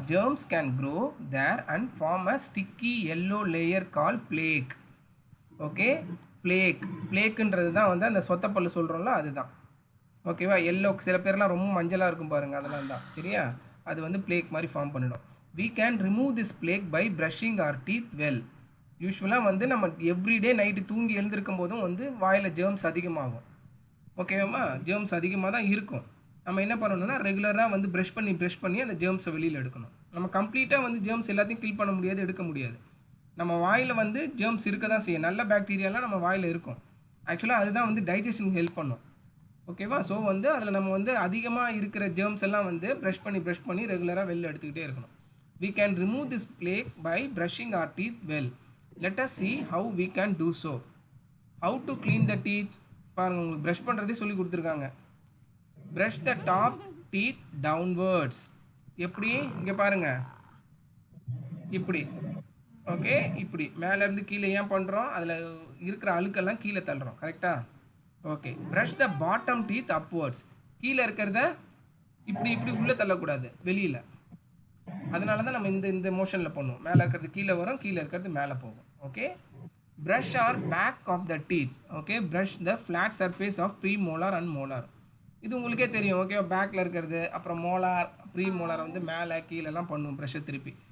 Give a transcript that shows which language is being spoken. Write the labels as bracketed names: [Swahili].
[English] Germs can grow there and form a sticky yellow layer call plaque. [Tamil] Okay, பிளேக்குன்றது தான் வந்து அந்த சொத்தப்பல்லு சொல்கிறோம்ல, அதுதான். ஓகேவா? எல்லோ, சில பேர்லாம் ரொம்ப மஞ்சளாக இருக்கும் பாருங்கள், அதெல்லாம் தான். சரியா? அது வந்து பிளேக் மாதிரி ஃபார்ம் பண்ணிடும். [English] we can remove this plaque by brushing our teeth well. [Tamil] யூஸ்வலாக வந்து நம்ம எவ்ரிடே நைட்டு தூங்கி எழுந்திருக்கும் போதும் வந்து வாயில் ஜெர்ம்ஸ் அதிகமாகும். ஓகேவாம்மா? ஜெர்ம்ஸ் அதிகமாக தான் இருக்கும். நம்ம என்ன பண்ணணும்னா ரெகுலராக வந்து ப்ரஷ் பண்ணி அந்த ஜெர்ம்ஸை வெளியில் எடுக்கணும். நம்ம கம்ப்ளீட்டாக வந்து ஜெர்ம்ஸ் எல்லாத்தையும் கில் பண்ண முடியாது, எடுக்க முடியாது. நம்ம வாயில் வந்து ஜெர்ம்ஸ் இருக்க தான் செய்யும். நல்ல பாக்டீரியாலாம் நம்ம வாயில் இருக்கும். ஆக்சுவலாக அதுதான் வந்து டைஜஷனுக்கு ஹெல்ப் பண்ணும். ஓகேவா? ஸோ வந்து அதில் நம்ம வந்து அதிகமாக இருக்கிற ஜெர்ம்ஸ் எல்லாம் வந்து ப்ரஷ் பண்ணி ரெகுலராக வெளில எடுத்துக்கிட்டே இருக்கணும். [English] we can remove this plaque by brushing our teeth well. Let us see how we can do so. How to clean the teeth? [Tamil] பாருங்க, உங்களுக்கு ப்ரஷ் பண்ணுறதே சொல்லி கொடுத்துருக்காங்க. [English] brush the top teeth downwards. [Tamil] எப்படி? இங்கே பாருங்க, இப்படி. ஓகே, இப்படி மேலேருந்து கீழே ஏன் பண்ணுறோம், அதில் இருக்கிற அழுக்கெல்லாம் கீழே தள்ளுறோம். கரெக்டாக? [English] Okay, brush the bottom teeth upwards. [Tamil] கீழே இருக்கிறத இப்படி உள்ளே தள்ளக்கூடாது, வெளியில். அதனால தான் நம்ம இந்த மோஷனில் பண்ணுவோம். மேலே இருக்கிறது கீழே வரும், கீழே இருக்கிறது மேலே போகும். [English] Okay, brush our back of the teeth. Okay, brush the flat surface of premolar and molar. [Tamil] இது உங்களுக்கே தெரியும் ஓகேவா. பேக்கில் இருக்கிறது, அப்புறம் மோலார் ப்ரீ மோலார் வந்து மேலே கீழெல்லாம் பண்ணுவோம் ப்ரஷ்ஷை திருப்பி.